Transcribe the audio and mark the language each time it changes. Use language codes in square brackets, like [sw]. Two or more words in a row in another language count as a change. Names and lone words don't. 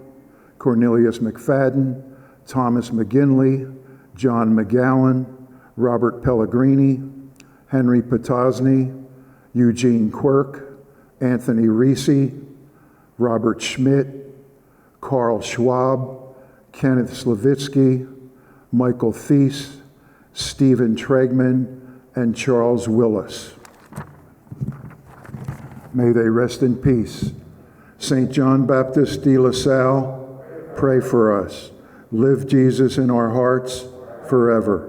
[en] Cornelius McFadden, Thomas McGinley, John McGowan, Robert Pellegrini, Henry Potosny, Eugene Quirk, Anthony Reese, Robert Schmidt, Carl Schwab, Kenneth Slavitsky, Michael Thies, Stephen Tregman, and Charles Willis. May they rest in peace. St. John Baptist de La Salle, pray for us. Live Jesus in our hearts forever.